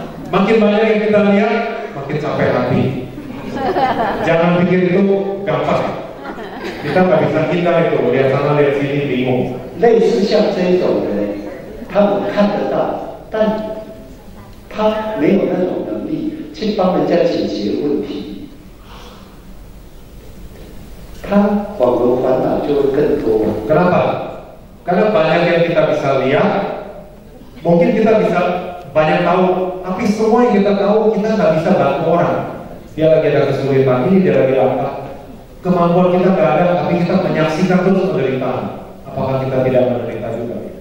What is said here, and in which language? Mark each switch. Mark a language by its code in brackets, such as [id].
[id] Makin banyak yang kita lihat, makin capek hati. Jangan pikir itu gampang. Kita nggak bisa hindar itu, lihat sana lihat sini bingung. [zh] 类似像这种人，他们看得到，但他没有那种能力去帮人家解决问题，他反而烦恼就会更多。 [id] Kenapa? Karena banyak yang kita bisa lihat, mungkin kita bisa banyak tahu, tapi semua yang kita tahu kita nggak bisa bantu orang. Dia lagi ada kesulitan ini, dia lagi apa? Kemampuan kita nggak ada, tapi kita menyaksikan terus penderitaan. Apakah kita tidak menderita juga?